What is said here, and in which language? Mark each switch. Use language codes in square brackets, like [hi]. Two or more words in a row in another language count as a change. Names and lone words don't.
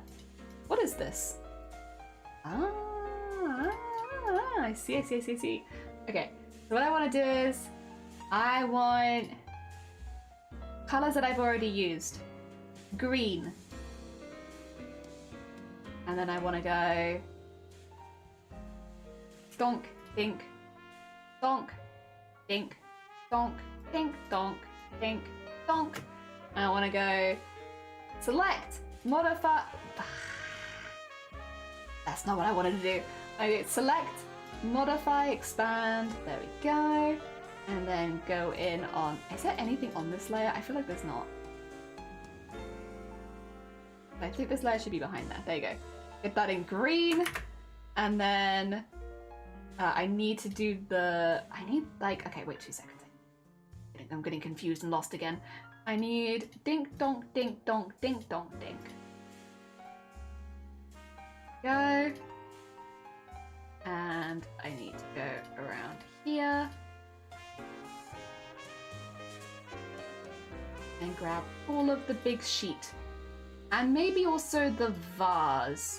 [en] What is this? I see. Okay, so what I want to do is I want colours that I've already used. Green. And then I want to go donk, dink, donk, dink, donk, dink, donk, dink, donk. And I want to go select, modify. That's not what I wanted to do. I select, modify, expand. There we go. And then go in on. Is there anything on this layer? I feel like there's not. I think this layer should be behind that. There you go. Get that in green. And then I need to do the. I need like. Okay, wait 2 seconds. I'm getting confused and lost again. I need dink donk dink donk dink donk dink. Go. And I need to go around here. And grab all of the big sheet. And maybe also the vase.